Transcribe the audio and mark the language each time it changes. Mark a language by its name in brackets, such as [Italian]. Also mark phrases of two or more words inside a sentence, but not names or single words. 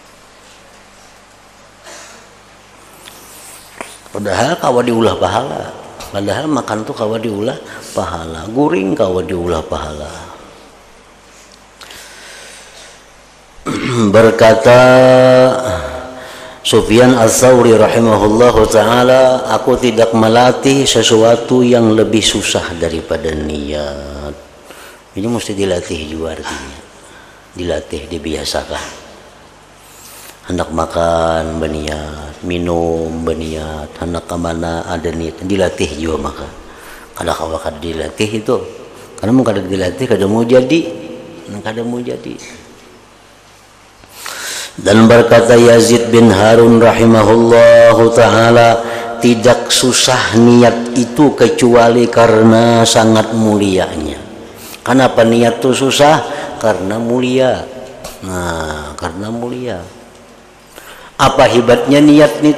[Banjar] Padahal kawa diulah pahala, Padahal makan tuh kawa diulah pahala, guring kawa diulah pahala. [Indonesian] Berkata Sufyan Ats-Tsauri [Arabic] rahimahullahu taala, [Indonesian] aku tidak melatih sesuatu yang lebih susah daripada niat. Ini mesti dilatih juga artinya. Dilatih, dibiasakan. Hendak makan berniat, minum berniat, hendak kemana ada niat, dilatih juga maka. [Banjar] Kada kawa kada dilatih itu, karena mau kada dilatih kada mau jadi, kada mau jadi. [Indonesian] Dan berkata Yazid bin Harun [Arabic] rahimahullahu taala, [Indonesian] tidak susah niat itu kecuali karena sangat mulianya. Kenapa niat itu susah? Karena mulia. Nah, karena mulia. Apa hebatnya niat itu?